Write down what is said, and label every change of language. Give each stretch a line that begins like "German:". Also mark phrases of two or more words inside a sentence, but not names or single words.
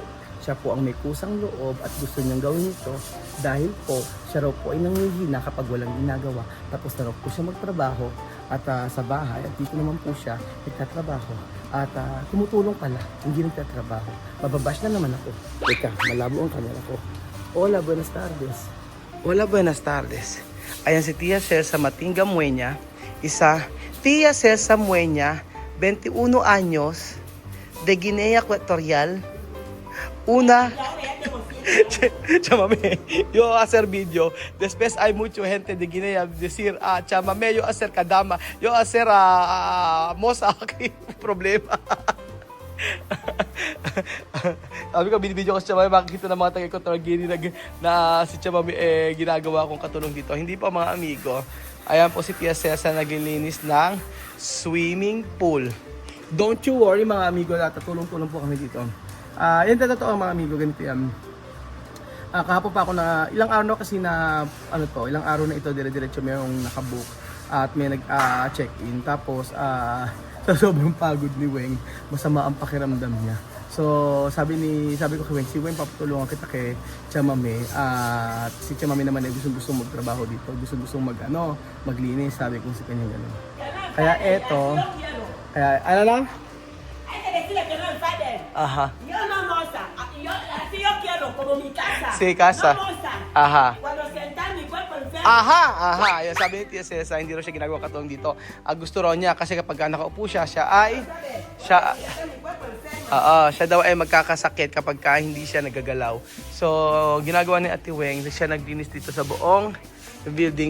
Filipino: Siya po ang may kusang loob at gusto niyang gawin ito dahil po siya raw po ay nangihina kapag walang ginagawa. Tapos na raw po siya magtrabaho at sa bahay at dito naman po siya nagtatrabaho. At tumutulong pala, hindi nagtatrababaho. Mababash na naman ako. Teka, malabo ang camera ko.
Spanish: Hola, buenas tardes. Hola, buenas tardes.
Filipino: Ayan si
Spanish: Tia Cesa Matinga Mueña. Tia Cesa Mueña, 21 años, de Guinea Ecuatorial. Una, chamame, yo hacer video. Después hay mucha gente de Guinea decir, chamame, yo hacer kadama, yo hacer mosa aquí, problema.
Filipino: Sabi ko, binibideo ko si Chamame, makikita ng mga taga-Equatorial Guinea na si Chamame ginagawa kong katulong dito. Hindi pa mga amigo. Ayan po si Tia Cesa naglilinis ng swimming pool.
English: Don't you worry
Filipino: mga amigo, tatulong-tulong po kami dito. Yan totoo mga amigo, ganito yan. Kahapon pa ako na, ilang araw na kasi na, ilang araw na ito, dire-diretso mayroong nakabook at may nag-check-in. Tapos, sa sobrang pagod ni Weng, masama ang pakiramdam niya. So, sabi ko kay Weng, si Weng, papatulungan kita kay Chamame. At si Chamame naman ay gusto magtrabaho dito, gusto maglinis, sabi ko si kanya gano'n. Kaya eto, ano lang? Ajá.
Spanish: Yo no moza, yo quiero como mi casa. Sí, casa. No moza. Ajá. Cuando sentar mi cuerpo enfermo. Aha.
Filipino: Yung sabi ni Tia Cesa, hindi raw siya ginagawa katulong dito. Gusto raw niya kasi kapag nakaupo siya daw ay magkakasakit kapag hindi siya nagagalaw. So, ginagawa ni Ate Weng, siya naglinis dito sa buong building.